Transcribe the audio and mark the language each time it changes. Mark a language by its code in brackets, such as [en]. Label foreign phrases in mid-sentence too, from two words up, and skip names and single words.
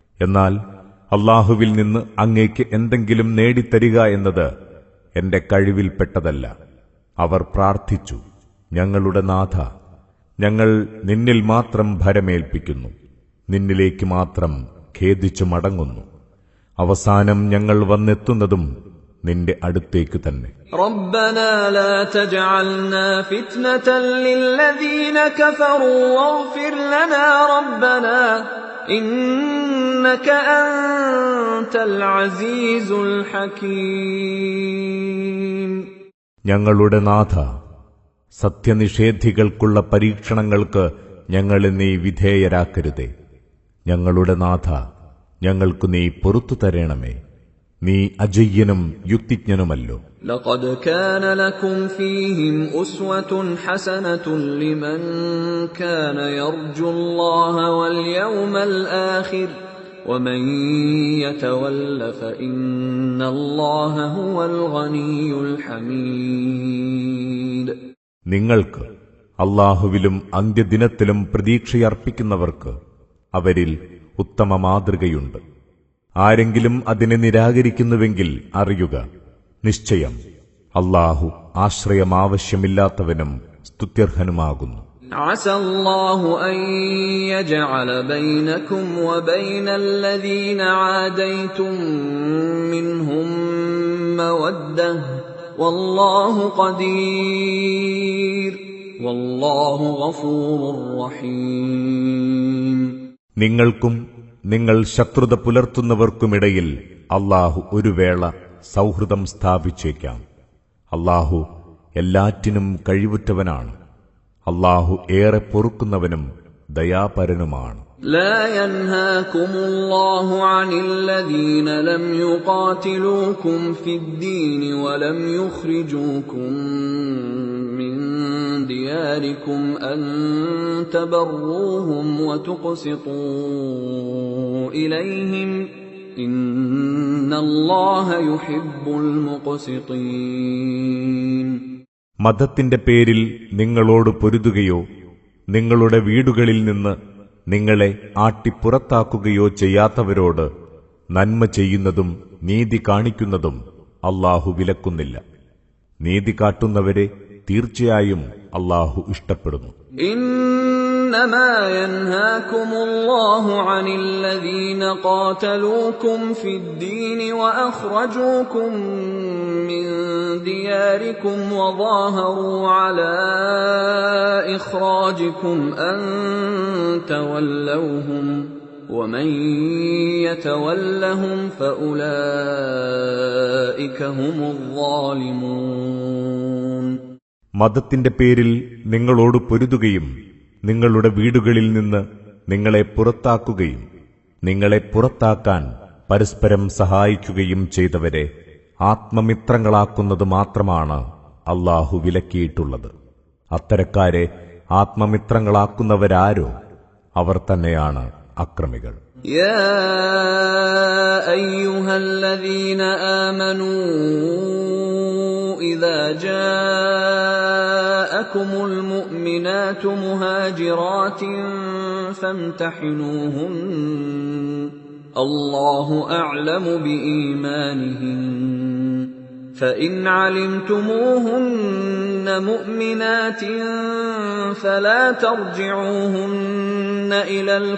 [ml] എന്നാൽ അല്ലാഹുവിൽ നിന്ന് അങ്ങേക്ക് എന്തെങ്കിലും നേടിത്തരിക എന്നത് എന്റെ കഴിവിൽപ്പെട്ടതല്ല. അവർ പ്രാർത്ഥിച്ചു, ഞങ്ങളുടെ നാഥ, ഞങ്ങൾ നിന്നിൽ മാത്രം ഭരമേൽപ്പിക്കുന്നു, നിന്നിലേക്ക് മാത്രം ഖേദിച്ചു മടങ്ങുന്നു. അവസാനം ഞങ്ങൾ വന്നെത്തുന്നതും നിന്റെ അടുത്തേക്ക് തന്നെ. [ar] ربنا لا تجعلنا فتنة للذين كفروا واغفر لنا ربنا إنك أنت العزيز الحكيم. [ml] ഞങ്ങളുടെ നാഥ, സത്യനിഷേധികൾക്കുള്ള പരീക്ഷണങ്ങൾക്ക് ഞങ്ങളെ നീ വിധേയരാക്കരുതേ. ഞങ്ങളുടെ നാഥ, ഞങ്ങൾക്ക് നീ പൊറുത്തു തരണമേ. നീ അജയ്യനും യുക്തിജ്ഞനുമല്ലോ. [ar] لقد كان لكم فيهم أسوة حسنة لمن كان يرجو الله واليوم الآخر ومن يتول فإن الله هو الغني الحميد. [ml] നിങ്ങൾക്ക് അല്ലാഹുവിലും അന്ത്യദിനത്തിലും പ്രതീക്ഷയർപ്പിക്കുന്നവർക്ക് അവരിൽ ഉത്തമ മാതൃകയുണ്ട്. ആരെങ്കിലും അതിനെ നിരാകരിക്കുന്നുവെങ്കിൽ അറിയുക, നിശ്ചയം അല്ലാഹു ആശ്രയമാവശ്യമില്ലാത്തവനും സ്തുത്യർഹനുമാകുന്നു. [ar] عسى الله أن يجعل بينكم وبين الذين عاديتم منهم مودة والله قدير والله غفور رحيم. [ml] നിങ്ങൾക്കും നിങ്ങൾ ശത്രുത പുലർത്തുന്നവർക്കുമിടയിൽ അല്ലാഹു ഒരു വേള സൗഹൃദം സ്ഥാപിച്ചേക്കാം. അല്ലാഹു എല്ലാറ്റിനും കഴിവുറ്റവനാണ്. അല്ലാഹു ഏറെ പൊറുക്കുന്നവനും ദയാപരനുമാണ്. [ar] لا ينهاكم الله عن الذين لم يقاتلوكم في الدين ولم يخرجوكم من دياركم أن تبروهم وتقسطوا إليهم إن الله يحب المقسطين. [ml] മതത്തിന്റെ പേരിൽ നിങ്ങളോട് പൊരുതുകയോ നിങ്ങളുടെ വീടുകളിൽ നിന്ന് നിങ്ങളെ ആട്ടിപ്പുറത്താക്കുകയോ ചെയ്യാത്തവരോട് നന്മ ചെയ്യുന്നതും നീതി കാണിക്കുന്നതും അല്ലാഹു വിലക്കുന്നില്ല. നീതി കാട്ടുന്നവരെ തീർച്ചയായും അല്ലാഹു ഇഷ്ടപ്പെടുന്നു. [ar] إنما ينهاكم الله عن الذين قاتلوكم في الدين وأخرجوكم من دياركم وظاهروا على إخراجكم أن تولوهم ومن يتولهم فأولئك هم الظالمون. [ml] മതത്തിന്റെ പേരിൽ നിങ്ങളോട് പൊരുതുകയും നിങ്ങളുടെ വീടുകളിൽ നിന്ന് നിങ്ങളെ പുറത്താക്കുകയും നിങ്ങളെ പുറത്താക്കാൻ പരസ്പരം സഹായിക്കുകയും ചെയ്തവരെ ആത്മമിത്രങ്ങളാക്കുന്നത് മാത്രമാണ് അല്ലാഹു വിലക്കിയിട്ടുള്ളത്. അത്തരക്കാരെ ആത്മമിത്രങ്ങളാക്കുന്നവരാരോ അവർ തന്നെയാണ് അക്രമികൾ. [ar] يا أيها الذين آمنوا إذا جاءكم المؤمنات مهاجرات فامتحنوهن الله أعلم بإيمانهن فإن علمتموهن مؤمنات فلا ترجعوهن إلى